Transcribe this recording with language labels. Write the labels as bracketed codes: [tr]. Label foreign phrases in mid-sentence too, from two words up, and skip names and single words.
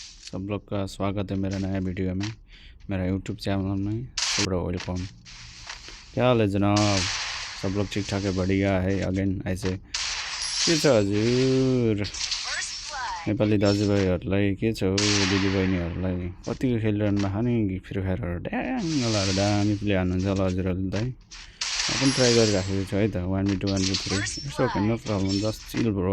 [hi] सब लोग का स्वागत है मेरा नया वीडियो में, मेरा यूट्यूब चैनल में। बड़ा वेलकम। क्या हाल है जनाब? सब लोग ठीक ठाक है? बढ़िया है। [ne] अगेन ऐसे के छ हजुर? नेपाली दाजुभाइहरूलाई के छ हौ, दिदीबहिनीहरूलाई कतिको खेलिरहनु भएको नि फ्री फायरहरू ड्याङलाहरू दामी प्ले हान्नुहुन्छ होला हजुरहरूले त है। म पनि ट्राई गरिराखेको छु है त, 1v2 1v3 [en] it's okay, no problem, just chill bro.